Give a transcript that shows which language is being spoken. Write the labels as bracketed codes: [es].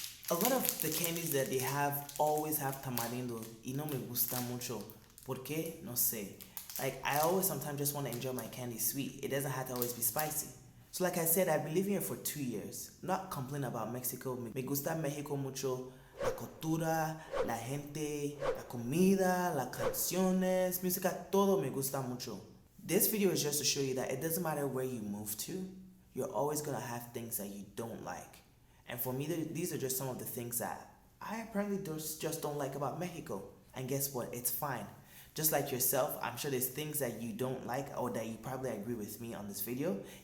[en] A lot of the candies that they have always have tamarindo. [es] Y no me gusta mucho. ¿Por qué? No sé. [en] Like, I always sometimes just want to enjoy my candy sweet. It doesn't have to always be spicy. So like I said, I've been living here for 2 years. Not complaining about Mexico. [es] Me gusta Mexico mucho. La cultura, la gente, la comida, las canciones, música, todo me gusta mucho. [en] This video is just to show you that it doesn't matter where you move to, you're always going to have things that you don't like. And for me, these are just some of the things that I apparently just don't like about Mexico. And guess what? It's fine. Just like yourself, I'm sure there's things that you don't like or that you probably agree with me on this video.